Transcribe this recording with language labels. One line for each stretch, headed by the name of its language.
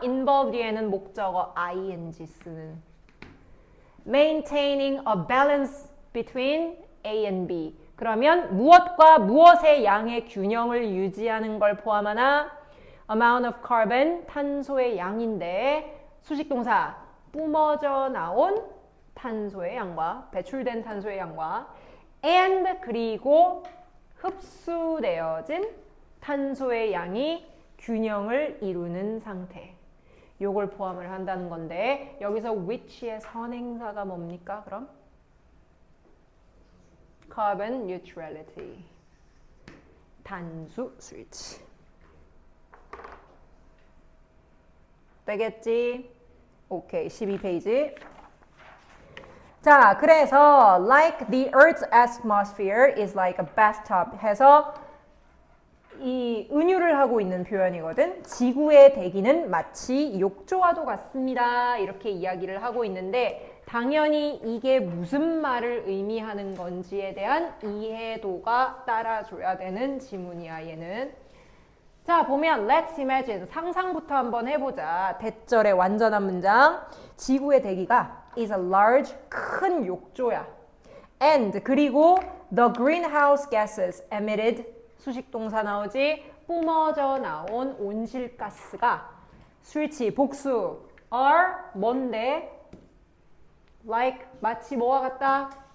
English: involve
Korean: 뒤에는 목적어
English: ing 쓰는 maintaining a balance between A and B.
Korean: 그러면 무엇과 무엇의 양의 균형을 유지하는 걸 포함하나
English: amount of carbon
Korean: 탄소의 양인데 수식동사 뿜어져 나온 탄소의 양과 배출된 탄소의 양과 and 그리고 흡수되어진 탄소의 양이 균형을 이루는 상태. 요걸 포함을 한다는 건데 여기서 which의 선행사가 뭡니까?
English: 그럼 carbon neutrality.
Korean: 탄소 스위치. 되겠지? 오케이, 12페이지. 자, 그래서
English: like the Earth's atmosphere is like a bathtub
Korean: 해서 이 은유를 하고 있는 표현이거든. 지구의 대기는 마치 욕조와도 같습니다. 이렇게 이야기를 하고 있는데 당연히 이게 무슨 말을 의미하는 건지에 대한 이해도가 따라줘야 되는 지문이야, 얘는. 자, 보면
English: let's imagine
Korean: 상상부터 한번 해보자. 대절의 완전한 문장. 지구의 대기가
English: is a large
Korean: 큰 욕조야.
English: And
Korean: 그리고
English: the greenhouse gases emitted
Korean: 수식동사 나오지. 뿜어져 나온 온실가스가 수일치 복수
English: are
Korean: 뭔데? like 마치 뭐와 같다?